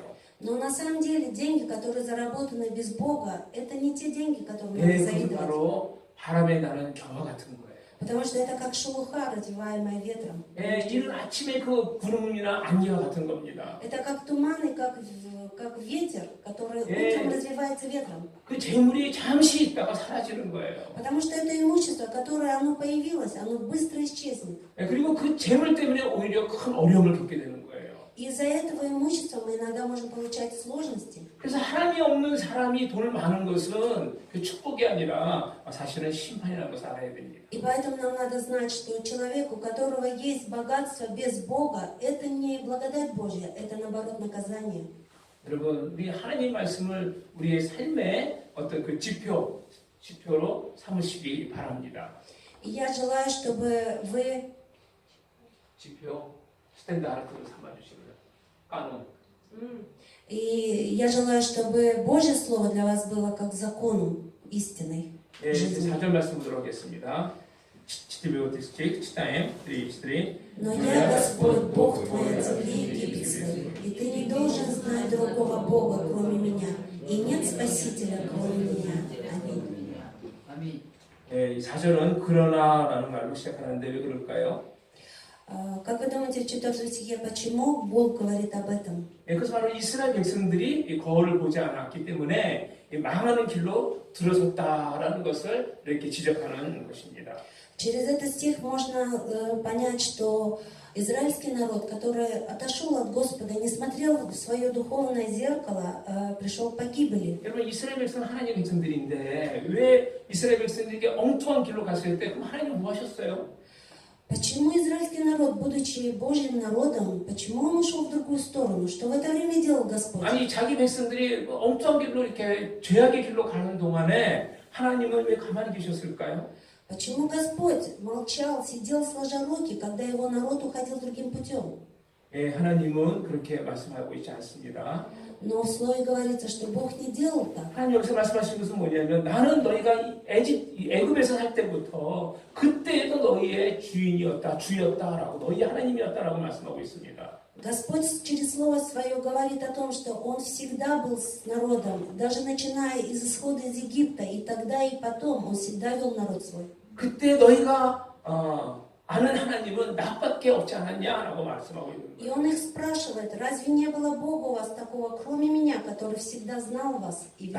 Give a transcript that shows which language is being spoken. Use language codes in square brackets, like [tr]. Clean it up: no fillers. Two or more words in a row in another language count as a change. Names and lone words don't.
[ru] Но на самом деле деньги, которые заработаны без Бога, это не те деньги, которым надо 그것은 завидовать. [ko] 바로 바람에 나는 겨와 같은 거예요. [ru] Потому что это как шелуха, развиваемая ветром. [ko] 이른 아침에 그 구름이나 안개와 같은 겁니다. [ru] Это как туман и как ветер, который утром развивается ветром. [ko] 그 재물이 잠시 있다가 사라지는 거예요. [ru] Потому что это имущество, которое оно появилось, оно быстро исчезнет. [ko] 그리고 그 재물 때문에 오히려 큰 어려움을 겪게 되는 거예요. [ru] Из-за этого имущества мы иногда можем получать сложности. [ko] 그래서 하나님이 없는 사람이 돈을 많은 것은 그 축복이 아니라 사실은 심판이라는 것을 알아야 됩니다. [ru] И поэтому нам надо знать, что человек, у которого есть богатство без Бога, это не благодать Божья, это наоборот наказание. [ko] 여러분, 우리 하나님 말씀을 우리의 삶의 어떤 그 지표로 삼으시기 바랍니다. [ru] И я желаю, чтобы вы [ko] 지표 스탠다드로 삼아주시고요. 까놓은 [ru] И я желаю, чтобы Божье Слово для вас было как законом истиной 예, жизни. [ko] 4절 말씀 보도록 하겠습니다. [ru] чтивый текст читаем. 3. Но я Господь, Бог твой от земли египетской, и ты не должен знать другого Бога, кроме меня, и нет Спасителя, кроме меня. Аминь. [ko] 예, 이 4절은 그러나라는 말로 시작하는데 왜 그럴까요? [ru] Как вы думаете, в 4 стихе, почему Бог говорит об этом? [ko] 예, 그것은 바로 이스라엘 백성들이 이 거울을 보지 않았기 때문에 이 망하는 길로 들어섰다라는 것을 이렇게 지적하는 것입니다. [ru] Через этот стих можно понять, что израильский народ, который отошел от Господа, не смотрел в свое духовное зеркало, пришел к погибели. [ko] 여러분 이스라엘 백성은 하나님의 백성들인데 왜 이스라엘 백성들에게 엉뚱한 길로 갔을 때 그럼 하나님은 뭐 하셨어요? [ru] Почему израильский народ, будучи Божьим народом, почему он ушел в другую сторону? Что в это время делал Господь? [ko] 아니 자기 백성들이 엉뚱한 길로 이렇게 죄악의 길로 가는 동안에 하나님은 왜 가만히 계셨을까요? [ru] Почему Господь молчал, сидел сложа руки, когда его народ уходил другим путем? [ko] 예, 하나님은 그렇게 말씀하고 있지 않습니다. [ru] Но в слове говорится, что Бог не делал так. [ko] 하나님 여기서 말씀하신 것은 뭐냐면 나는 너희가 애굽에서 살 때부터 그때에도 너희의 주인이었다, 주였다라고 너희 하나님이었다라고 말씀하고 있습니다. [ru] Господь через Слово Свое говорит о том, что Он всегда был с народом, даже начиная из исхода из Египта, и тогда, и потом Он всегда вел народ свой. [ko] 그때 너희가 아는 하나님은 나밖에 없지 않았냐라고 말씀하고 있는 И 거예요. [ru] Он их спрашивает, разве не было Бога у вас такого, кроме меня, который всегда знал вас и вел?